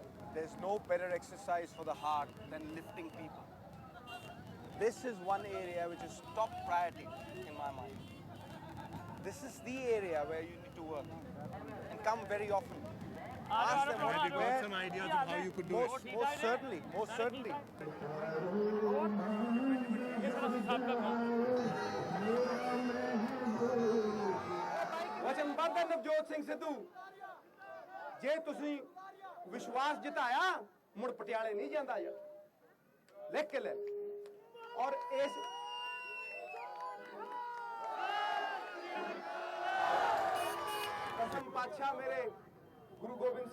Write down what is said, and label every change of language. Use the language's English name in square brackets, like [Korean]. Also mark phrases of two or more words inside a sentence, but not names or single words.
[English] There's no better exercise for the heart than lifting people. This is one area which is top priority in my mind. This is the area where you need to work and come very often. Ask them Have you got where. some ideas of how you could do it? Most certainly, most certainly. [Hindi] वचनबद्ध है [Punjabi] नवजोत सिंह सिद्धू जे ਤੁਸੀਂ ਵਿਸ਼ਵਾਸ ਜਿਤਾਇਆ ਮੁੜ ਪਟਿਆਲੇ ਨਹੀਂ ਜਾਂਦਾ ਯਾਰ ਲਿਖ ਕੇ ਲੈ ਔਰ ਇਸ ਕਸਮ ਪਾਤਸ਼ਾਹ ਮੇਰੇ ਗੁਰੂ ਗੋਬਿੰਦ